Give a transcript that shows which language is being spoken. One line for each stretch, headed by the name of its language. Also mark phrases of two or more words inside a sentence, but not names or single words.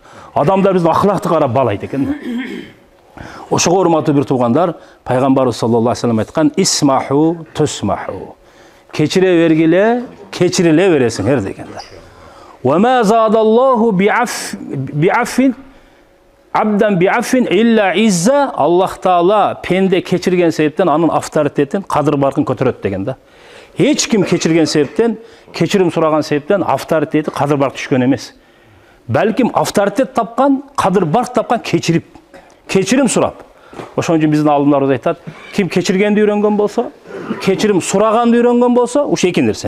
Kyrgyz: Адамдар биздин ахлакты карап баалайт экен да. Ошого урматтуу бир туугандар, пайгамбарыбыз саллаллаху алейхи вассалам айткан
Arabic: اسمحوا تسمحوا.
Kyrgyz: Кечире бергиле, кечириле бересиңер деген да.
Arabic: وما زاد الله بعفو عبدا بعفو إلا عزا.
Kyrgyz: Аллах таала пенде кечирген себептен анын авторитетин, кадыр баркын көтөрөт деген да. Эч ким кечирген себептен, кечирим сураган себептен авторитети кадыр барк түшкөн эмес. Балким авторитет тапкан, кадыр барк тапкан кечирим сурап. Ошон үчүн биздин алымдарыбыз айтат, ким кечиргенди үйрөнгөн болсо, кечирим сураганды үйрөнгөн болсо, ушул эки нерсе.